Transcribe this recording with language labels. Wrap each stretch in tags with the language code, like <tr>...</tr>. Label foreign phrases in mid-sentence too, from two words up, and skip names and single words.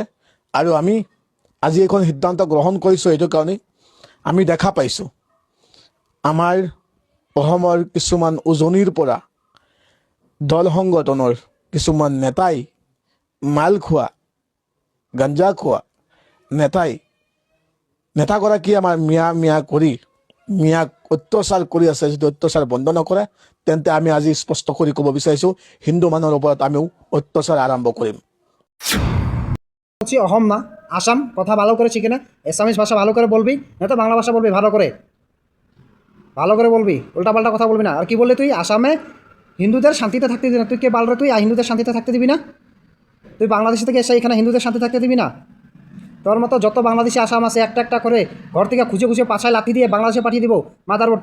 <as>আৰু আমি আজি এখন সিদ্ধান্ত গ্ৰহণ কৰিছোঁ এইটো কাৰণেই, আমি দেখা পাইছোঁ আমাৰ অসমৰ কিছুমান উজনিৰ পৰা দল সংগঠনৰ কিছুমান নেতাই, মাল খোৱা, গাঞ্জা খোৱা নেতাগৰাকী আমাৰ মিয়া মিয়া কৰি মিয়াক অত্যাচাৰ কৰি আছে। যদি অত্যাচাৰ বন্ধ নকৰে তেন্তে আমি আজি স্পষ্ট কৰি ক'ব বিচাৰিছোঁ, হিন্দু মানুহৰ ওপৰত আমিও অত্যাচাৰ আৰম্ভ কৰিম।</as> <bn>বলছি অহম না, আসাম, কথা ভালো করে শিখে না, এসামিস ভাষা ভালো করে বলবি, না তো বাংলা ভাষা বলবি ভালো করে বলবি, উল্টাপাল্টা কথা বলবি না। আর কি বললি তুই? আসামে হিন্দুদের শান্তিতে থাকতে দিবি না? তুই কে বালরে? তুই হিন্দুদের শান্তিতে থাকতে দিবি না? তুই বাংলাদেশ থেকে এসে এখানে হিন্দুদের শান্তি থাকতে দিবি না? তোর মতো যত বাংলাদেশি আসাম আছে একটা একটা করে ঘর থেকে খুঁজে খুঁজে পাছায় লাথি দিয়ে বাংলাদেশে পাঠিয়ে দিব মাদারবোর্ড।</bn>